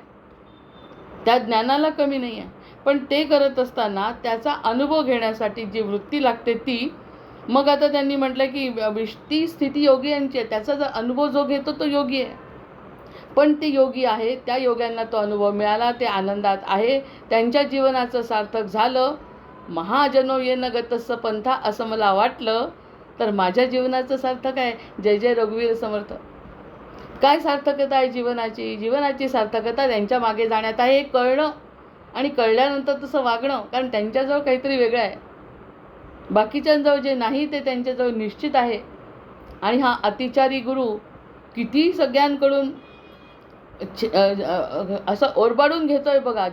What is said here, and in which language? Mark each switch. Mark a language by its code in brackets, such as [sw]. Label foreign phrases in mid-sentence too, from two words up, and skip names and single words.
[mr] त्या ज्ञानाला कमी नाही आहे. पण ते करत असताना त्याचा अनुभव घेण्यासाठी जी वृत्ती लागते ती, मग आता त्यांनी म्हटलं की ती स्थिती योगी यांची आहे. त्याचा जर अनुभव जो घेतो तो योगी आहे. पण ते योगी आहे, त्या योग्यांना तो अनुभव मिळाला, ते आनंदात आहे, त्यांच्या जीवनाचं सार्थक झालं. [sa] महाजनो येन गतस्स पंथा [mr] असं मला वाटलं तर माझ्या जीवनाचं सार्थक आहे. जय जय रघुवीर समर्थ. काय सार्थकता आहे जीवनाची. जीवनाची सार्थकता त्यांच्या मागे जाण्यात आहे, हे कळणं आणि कळल्यानंतर तसं वागणं. कारण त्यांच्याजवळ काहीतरी वेगळं आहे, बाकीच्यांजवळ जे नाही ते त्यांच्याजवळ निश्चित आहे. आणि हा अतिचारी गुरु किती सगळ्यांकडून असं ओरबाडून घेतोय बघा.